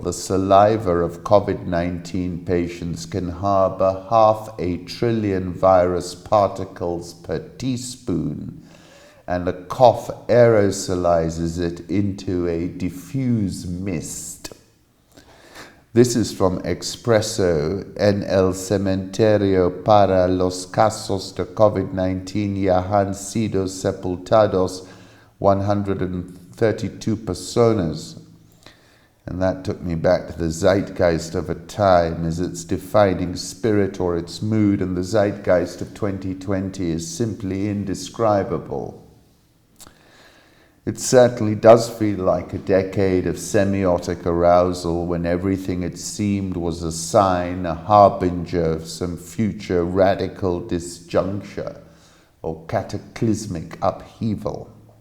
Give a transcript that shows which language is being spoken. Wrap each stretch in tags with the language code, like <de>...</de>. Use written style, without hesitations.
<en>The saliva of COVID-19 patients can harbor 500 billion virus particles per teaspoon, and a cough aerosolizes it into a diffuse mist. This is from Expresso.</en> <es>En el cementerio para los casos de COVID-19 ya han sido sepultados 132 personas.</es> <en>And that took me back to the zeitgeist of a time as its defining spirit or its mood, and the zeitgeist of 2020 is simply indescribable. It certainly does feel like a decade of semiotic arousal when everything it seemed was a sign, a harbinger of some future radical disjuncture or cataclysmic upheaval.</en>